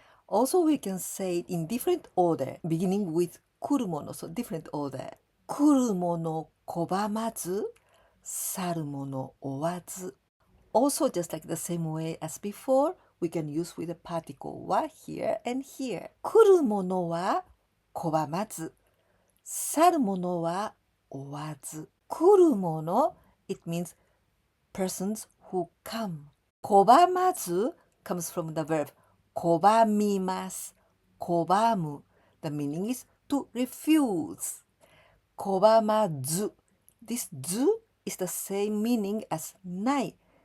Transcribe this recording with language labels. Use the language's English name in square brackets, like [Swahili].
[English] Also we can say it in different order, beginning with 来る者, so different order. [Japanese] 来る者拒まず、去る者追わず. [English] Also just like the same way as before, we can use with the particle は here and here. [Japanese] 来る者は拒まず、去る者は追わず。 [English] 来る者, it means persons who come. 拒まず comes from the verb 拒みます。 [Japanese] 拒む. [English] The meaning is to refuse. [Japanese] 拒まず. [English] This ず is the same meaning as ない.